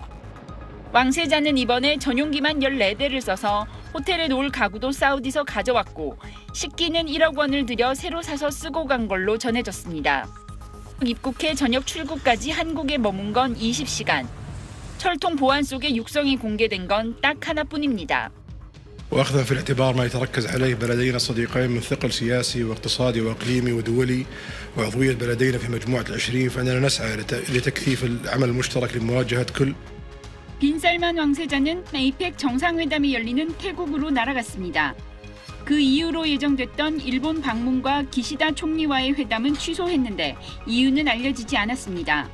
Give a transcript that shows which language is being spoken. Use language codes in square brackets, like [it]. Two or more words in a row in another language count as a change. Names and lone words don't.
[ko] 왕세자는 이번에 전용기만 14대를 써서 호텔에 놓을 가구도 사우디서 가져왔고 식기는 1억 원을 들여 새로 사서 쓰고 간 걸로 전해졌습니다. 입국해 저녁 출국까지 한국에 머문 건 20시간. 철통 보안 속에 육성이 공개된 건 딱 하나뿐입니다. [ar] وأخذا في الاعتبار ما يتركز عليه بلدينا الصديقين من ثقل سياسي واقتصادي وإقليمي ودولي وعضوية بلدينا في مجموعة ال20 فإننا نسعى لتكثيف العمل المشترك لمواجهة كل [ko] 빈살만 왕세자는 에이펙 정상회담이 열리는 태국으로 날아갔습니다. 그 이후로 예정됐던 일본 방문과 기시다 총리와의 회담은 취소했는데 이유는 알려지지 않았습니다.